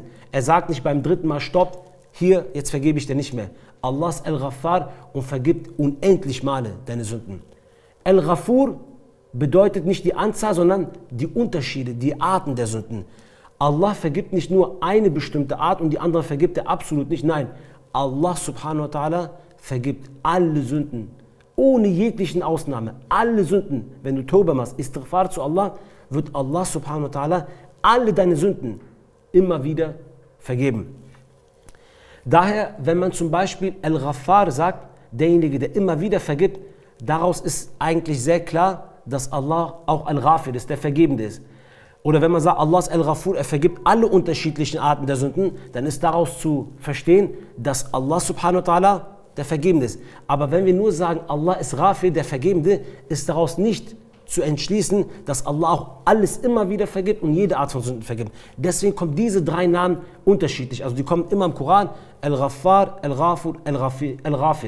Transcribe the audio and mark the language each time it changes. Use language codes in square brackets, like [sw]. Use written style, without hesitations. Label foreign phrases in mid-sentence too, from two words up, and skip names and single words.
[de] Er sagt nicht beim dritten Mal Stopp, hier, jetzt vergebe ich dir nicht mehr. Allah ist Al-Ghaffar und vergibt unendlich Male deine Sünden. Al-Ghafur bedeutet nicht die Anzahl, sondern die Unterschiede, die Arten der Sünden. Allah vergibt nicht nur eine bestimmte Art und die andere vergibt er absolut nicht. Nein, [ar] الله سبحانه وتعالى [de] vergibt alle Sünden, ohne jeglichen Ausnahme. Alle Sünden, wenn du Tauba machst, Istighfar zu Allah, wird [ar] الله سبحانه وتعالى [de] alle deine Sünden immer wieder vergeben. Daher, wenn man zum Beispiel Al-Ghaffar sagt, derjenige, der immer wieder vergibt, daraus ist eigentlich sehr klar, dass Allah auch Al-Ghafir ist, der Vergebende ist. Oder wenn man sagt, Allah ist Al-Ghafur, er vergibt alle unterschiedlichen Arten der Sünden, dann ist daraus zu verstehen, dass [ar] الله سبحانه وتعالى [de] der Vergebende ist. Aber wenn wir nur sagen, Allah ist Ghafir, der Vergebende, ist daraus nicht zu entschließen, dass Allah auch alles immer wieder vergibt und jede Art von Sünden vergibt. Deswegen kommen diese drei Namen unterschiedlich. Also die kommen immer im Koran, Al-Ghaffar, Al-Ghafur, Al-Ghafir.